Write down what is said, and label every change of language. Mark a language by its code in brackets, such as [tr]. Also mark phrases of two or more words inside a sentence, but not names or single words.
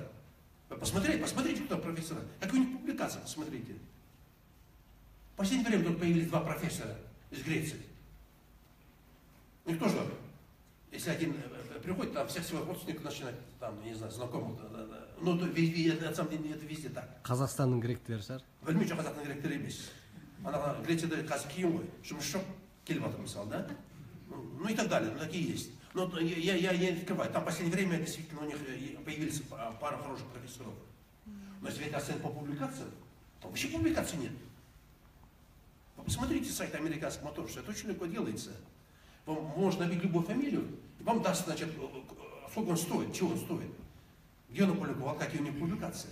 [ru] Вы посмотрите, кто там профессора. Какие у них публикации, посмотрите. В последнее время тут появились 2 профессора из Греции. У них тоже Если один приходит, там всех своих родственников начинает, там, не знаю, знакомых, ну, на самом деле это везде так. [kk] Қазақстанның гректері шығар. Білмеймін, қазақтың гректері емес. Ана Грецияда қазір кейін ғой, жұмыс жоқ, келіп жатыр мысалы, да? [ru] Ну и так далее, ну такие есть. Но я не открываю. Там в последнее время действительно у них появились пара хороших профессоров. Но если это оценить по публикациям, то вообще публикаций нет. Вы посмотрите сайт американских моторов, это очень легко делается. Вам можно набить любую фамилию, и вам даст, значит, сколько он стоит, чего он стоит, где он опубликовал, какие у него публикации.